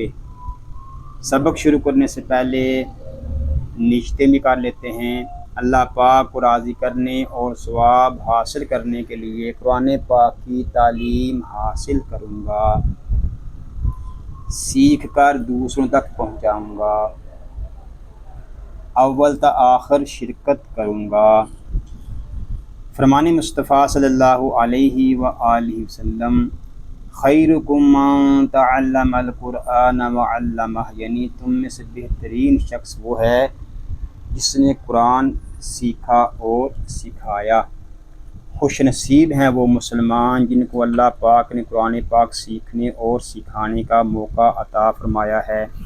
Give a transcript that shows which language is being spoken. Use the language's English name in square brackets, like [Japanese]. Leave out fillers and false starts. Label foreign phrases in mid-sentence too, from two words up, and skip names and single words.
[Urdu] سبق شروع کرنے سے پہلے نشتے بھی کر لیتے ہیں۔ اللہ پاک کو راضی کرنے اور ثواب حاصل کرنے کے لیے قرآن پاک کی تعلیم حاصل کروں گا، سیکھ کر دوسروں تک پہنچاؤں گا، اول تا آخر شرکت کروں گا۔ فرمان مصطفیٰ [Arabic] صلی اللہ علیہ وآلہ وسلم، خیرکم من تعلم القرآن وعلمہ، [Urdu] یعنی تم میں سے بہترین شخص وہ ہے جس نے قرآن سیکھا اور سکھایا۔ خوش نصیب ہیں وہ مسلمان جن کو اللہ پاک نے قرآن پاک سیکھنے اور سکھانے کا موقع عطا فرمایا ہے۔